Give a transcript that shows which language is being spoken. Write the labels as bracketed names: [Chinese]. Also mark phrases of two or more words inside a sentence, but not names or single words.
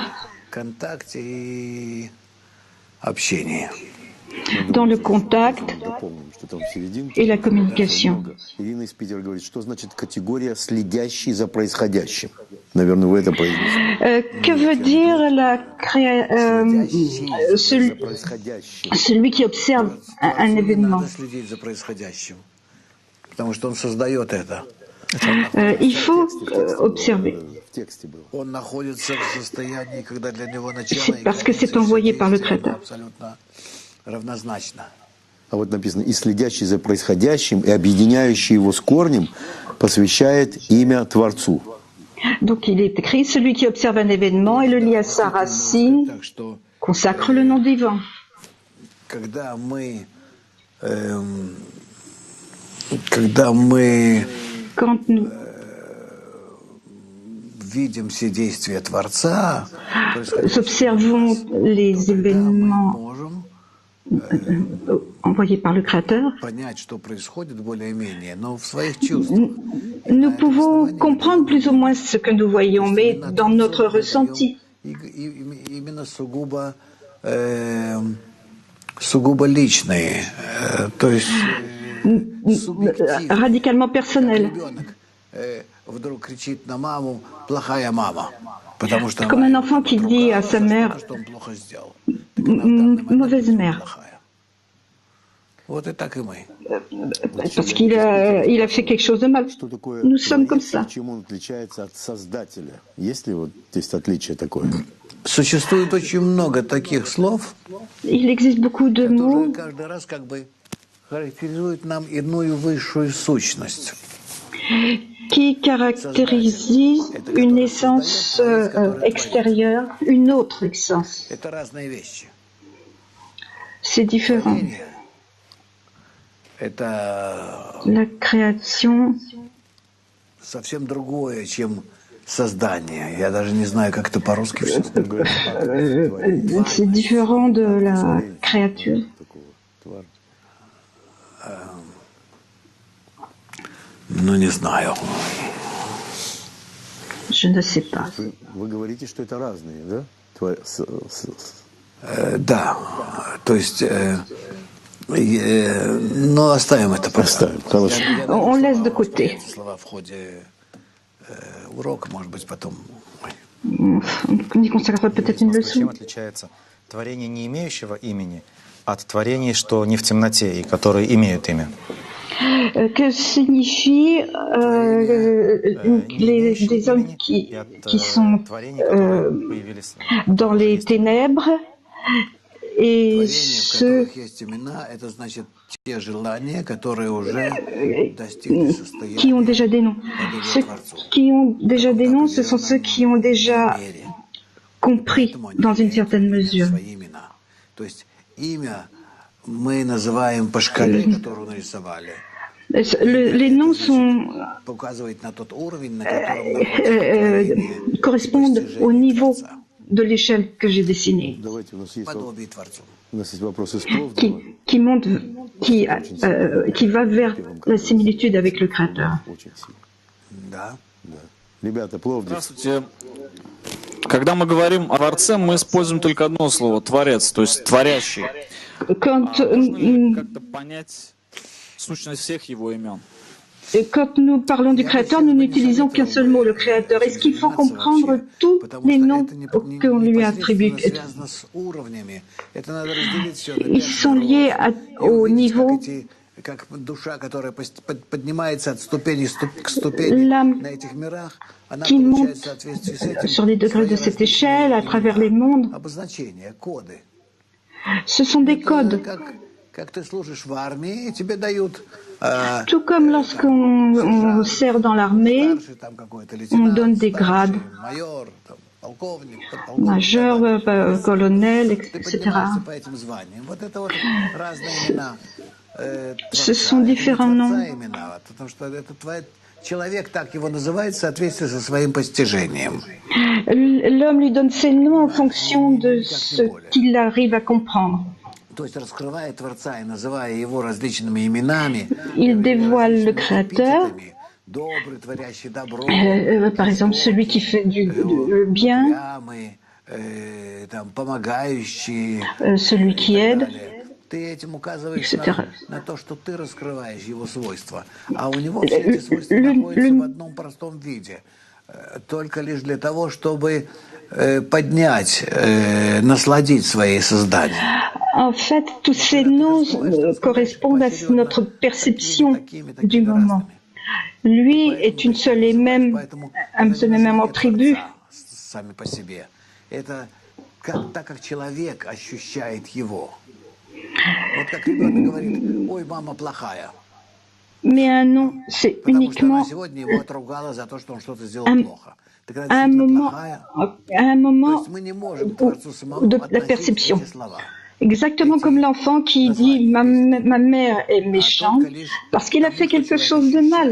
[Russian] контакте и общении. [French] dans le contact [Russian] Дополним, что там в серединке [French] et la communication. [Russian] много. Ирина из Питера говорит, что значит категория «следящий за происходящим». Наверное, вы это произнесли. [French] Que veut dire [Russian] За происходящим. [French] celui qui observe un [Russian] Не [French] événement? [Russian] надо следить за происходящим, потому что он создает это. [French] Il faut observer, [Russian] В тексте было. Он находится в состоянии, когда для него начало и [French] parce que [Russian] конец, [French] c'est envoyé par le [Russian] действия [French] Créateur. [Russian] абсолютно равнозначно. А вот написано, и следящий за происходящим, и объединяющий его с корнем, посвящает имя Творцу. [French] Donc il est écrit, celui qui observe un événement et le lie à sa racine [Russian] Так что, [French] consacre le nom divin. [Russian] когда мы [French] Quand nous [Russian] видим все действия Творца, [French] observons les [Russian] мы [French] événements [Russian] можем [French] envoyés par le Créateur, [Russian] понять, что происходит более-менее, но в своих чувствах. [French] nous pouvons comprendre plus ou moins ce que nous voyons, mais dans notre ressenti. [Russian] Именно сугубо личные, то есть субъективно. [French] Radicalement personnel. [Russian] Ребенок вдруг кричит на маму «плохая мама», потому что [French] Comme un enfant qui dit à sa mère [Russian] что он плохо сделал. Так она в данный момент [French] mauvaise mère, [Russian] плохая. Вот и так и мы. [French] parce qu'il a fait quelque chose de mal. [Russian] Что такое [French] Nous sommes comme [Russian] творец, [French] ça. [Russian] чем он отличается от Создателя? Есть ли вот здесь отличие такое? Существует очень много таких слов, [French] Il existe beaucoup de [Russian] которые [French] mots [Russian] каждый раз как бы характеризуют нам иную высшую сущность. [French] qui caractérisent une essence extérieure, une autre essence. [Russian] Это разные вещи. [French] C'est différent. [Russian] Творение — это [French] La création, [Russian] совсем другое, чем создание. Я даже не знаю, как это по-русски все. [French] c'est différent de la créature. [Russian] Такого твара. Ну, не знаю. [French] Je ne sais pas. [Russian] Вы говорите, что это разные, да? Да, то есть, но оставим это пока. Оставим, хорошо. [French] On laisse de côté. [Russian] Эти слова в ходе урока, может быть, потом. [French] On y consacrera peut-être une [Russian] Чем [French] leçon. [Russian] отличается творение, не имеющего имени, от творений, что не в темноте и которые имеют имя? [French] Que signifient des hommes qui sont dans les ténèbres et [Russian] Творения, в [French] ceux [Russian] которых есть имена, это значит те желания, которые уже достигли [French] qui ont [Russian] состояния [French] déjà des noms. Ceux qui ont déjà des noms, ce sont ceux qui ont déjà [Russian] мере. [French] compris dans une certaine mesure. [Russian] Свои имена. То есть имя мы называем по шкале, которую нарисовали. [French] Les noms sont, [Russian] Показывает на тот уровень, на котором находится [French] correspondent au niveau de l'échelle que j'ai dessinée, [Russian] Давайте, у нас подобие Творцу. есть вопрос из Пловдива. [French] qui monte, qui va vers la similitude avec le Créateur. [Russian] Очень сильно. Да. Да. Ребята, Пловдив. Здравствуйте. Когда мы говорим о Творце, мы используем только одно слово — Творец, то есть творящий. [French] Quand, [Russian] Можно ли как-то понять сущность всех его имен? [French] quand nous parlons du Créateur, nous n'utilisons qu'un seul mot, le Créateur. Est-ce qu'il faut comprendre tous les noms qu'on lui attribue? Ils sont liés au niveau. [Russian] Как душа, которая поднимается от ступени к ступени на этих мирах, она [French] Qui [Russian] получает [French] monte [Russian] в соответствии с этим [French] sur les degrés de cette échelle, à travers les mondes. [Russian] обозначения, коды. [French] Ce sont des codes. [Russian] Как ты служишь в армии, тебе дают [French] Tout comme lorsqu'on sert dans l'armée, [Russian] старший там какой-то [French] on [Russian] лейтенант, [French] donne des grades, [Russian] старший major, там, полковник, подполковник. [French] major, colonel, [Russian] Ты [French] etc. [Russian] поднимаешься по этим званиям. Вот это вот разные имена. [French] Ce sont différents noms. [Russian] Имена, потому что это человек так его называет в соответствии со своим постижением. [French] L'homme lui donne ses noms en fonction de ce qu'il arrive à comprendre. [Russian] То есть раскрывая Творца и называя его различными именами, [French] Il dévoile le Créateur, [Russian] эпитетами, добрый, творящий добро, [French] par exemple celui qui fait le bien, [Russian] упрямый, там, помогающий, [French] celui [Russian] и [French] qui [Russian] так [French] aide, [Russian] далее. Ты этим указываешь [French] etc. [Russian] на то, что ты раскрываешь его свойства. А у него все эти свойства находятся в одном простом виде. Только лишь для того, чтобы поднять, насладить свои создания. [French] En fait, tous ces noms correspondent à notre perception du moment. Lui est une seule et même, un seul et même attribut. [Russian] Сами по себе. Это так, как человек ощущает его. Вот как ребенок говорит: ой, мама плохая. [French] Mais un nom, c'est [Russian] Потому что она [French] uniquement [Russian] сегодня его отругала за то, что он что-то сделал плохо. Так она [French] un [Russian] действительно [French] moment, [Russian] плохая. [French] un [Russian] То [French] moment [Russian] есть мы не можем к Творцу самому [French] de la [Russian] относить [French] perception. [Russian] эти слова. [French] Exactement comme l'enfant qui dit ma mère est [Russian] А [French] méchante [Russian] только лишь [French] parce qu'il a [Russian] тому, [French] fait [Russian] что [French] quelque [Russian] человек [French] chose de mal.